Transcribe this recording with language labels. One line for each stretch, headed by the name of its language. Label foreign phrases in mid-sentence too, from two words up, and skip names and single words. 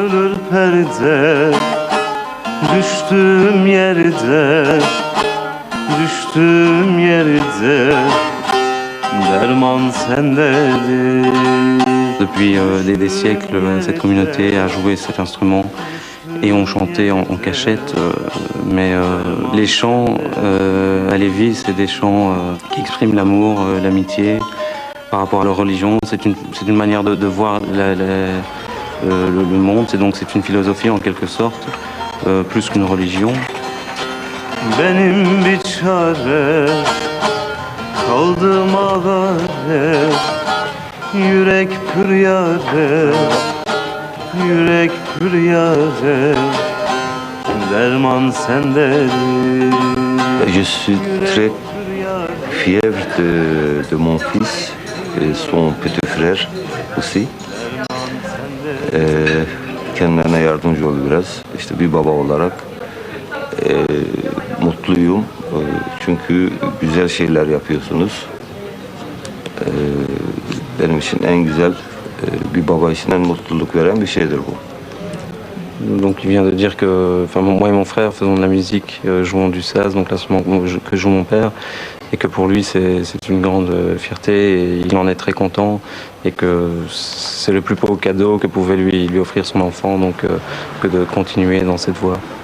French: Depuis des siècles, cette communauté a joué cet instrument et ont chanté en cachette, mais les chants Alevi, c'est des chants qui expriment l'amour, l'amitié par rapport à leur religion. C'est une manière de voir le monde, c'est une philosophie en quelque sorte, plus qu'une religion.
Turkish: Benim bir çare kaldım ağare, yürek püryare, yürek püryare, derman sendedir.
French: Je suis très fier de mon fils et son petit frère aussi.
Turkish: Kendilerine yardımcı oldu biraz. İşte bir baba olarak mutluyum. Çünkü güzel şeyler yapıyorsunuz. Benim için en güzel, bir baba için en mutluluk veren bir şeydir bu.
French: Donc il vient de dire que moi et mon frère faisons de la musique, jouons du saz, donc l'instrument que joue mon père, et que pour lui c'est une grande fierté et il en est très content et que c'est le plus beau cadeau que pouvait lui offrir son enfant, donc que de continuer dans cette voie.